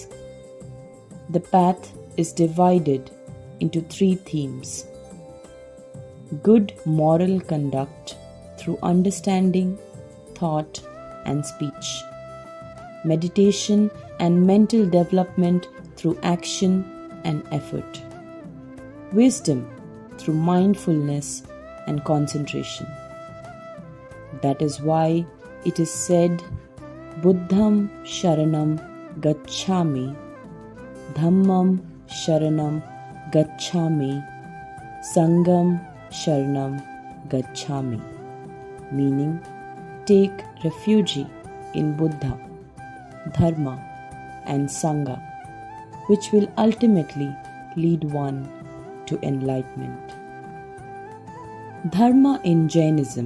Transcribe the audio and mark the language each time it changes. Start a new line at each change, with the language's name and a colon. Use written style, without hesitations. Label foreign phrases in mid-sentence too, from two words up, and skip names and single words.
English: The path is divided into 3 themes: good moral conduct through understanding, thought, and speech; meditation and mental development through action and effort; wisdom through mindfulness and concentration. That is why it is said,
Pali: Buddham Sharanam Gacchami, Dhammam Sharanam Gacchami, Sangam Sharanam Gacchami,
English: meaning take refuge in Buddha, Dharma, and Sangha, which will ultimately lead one to enlightenment. Dharma in Jainism.